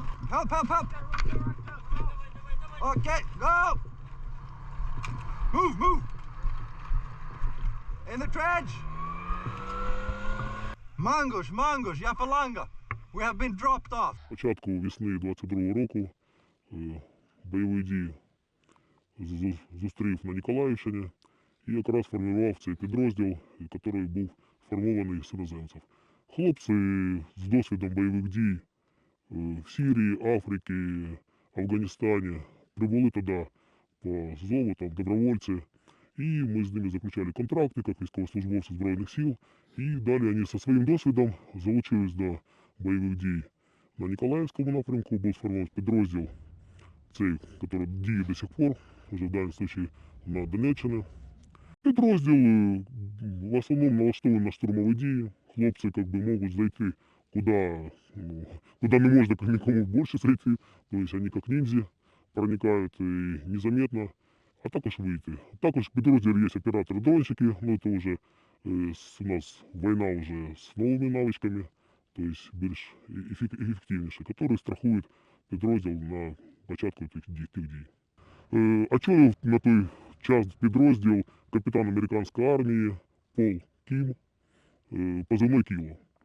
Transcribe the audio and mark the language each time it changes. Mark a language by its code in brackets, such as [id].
[en] Help, help, help! Okay, go! Move! In the trench! Mangush, Yapalanga! We have been dropped off. [uk] Початку весни 22-го року бойові дії зустрів на Ніколаївщині і якраз формував цей підрозділ, який був сформований з іноземців. Хлопці з досвідом бойових дій в Сирії, Африці, Афганістані прибули туди по зову, там добровольці, і ми з ними заключали контракти, як військовослужбовці Збройних сил, і далі вони зі своїм досвідом залучились до бойових дій. На Ніколаївському напрямку був сформований підрозділ, цей, який діє до сих пор, вже в даному випадку на Донеччині. Підрозділ в основному налаштований на штурмові дії. Хлопці можуть зайти [ru] куда не можно никому больше зайти. То есть они как ниндзя проникают и незаметно, [uk] а також [ru] выйти. [uk] Також в підрозділі є [ru] операторы-дронщики, но это уже у нас война уже с новыми навычками, то есть [uk] більш ефективніше, які страхують підрозділ на початку тих дій. Очолив на той час підрозділ капітан американської армії Пол Кім, позивний Кіло.